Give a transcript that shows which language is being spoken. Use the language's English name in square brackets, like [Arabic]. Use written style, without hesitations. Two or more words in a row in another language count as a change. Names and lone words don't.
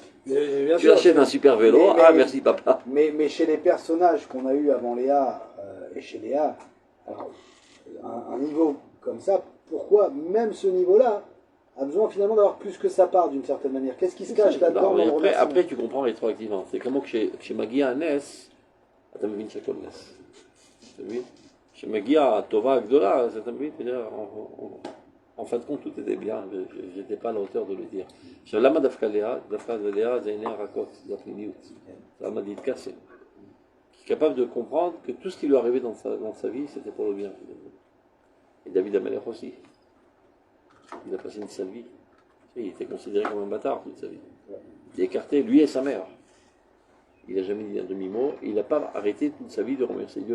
[French] Tu achètes un super vélo, merci papa. Mais chez les personnages qu'on a eu avant Léa et chez Léa, alors, un niveau comme ça, pourquoi même ce niveau-là a besoin finalement d'avoir plus que sa part d'une certaine manière? Qu'est-ce qui se cache là-dedans? Après, tu comprends rétroactivement. C'est comme que chez [Hebrew] מגיע נס, אתה מבין שהכל נס. אתה מבין? כשמגיע הטובה הגדולה, אז אתה מבין, [French] en fin de compte, tout était bien, je n'étais pas à la hauteur de le dire. [Hebrew] למה דווקא לאה זה עיני הרכות, זה הפנימיות. למה להתכסה. [French] Qui est capable de comprendre que tout ce qui lui est arrivé dans sa vie, c'était pour le bien. Et David Amelech aussi. Il a passé une sale vie. Il était considéré comme un bâtard toute sa vie. Il est écarté, lui et sa mère. Il n'a jamais dit un demi-mot. Il n'a pas arrêté toute sa vie de remercier Dieu.